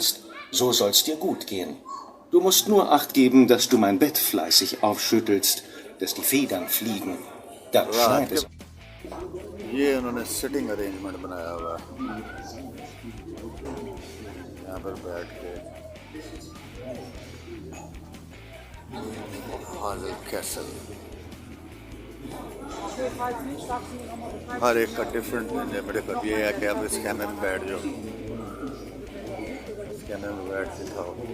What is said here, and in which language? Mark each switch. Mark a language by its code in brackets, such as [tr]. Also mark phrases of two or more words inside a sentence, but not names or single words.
[de] So soll's dir gut gehen. Du musst nur Acht geben, dass du mein Bett fleißig aufschüttelst, dass die Federn fliegen. Dann schneit es. [hi] ये उन्होंने [en] sitting arrangement [hi] बनाया हुआ है, यहाँ पर बैठ के हाजिर कैसल। हर एक का डिफरेंट मतलब ये है कि आप इस कैमरे में बैठ जाओ, इस कैमरे में बैठ के खाओ।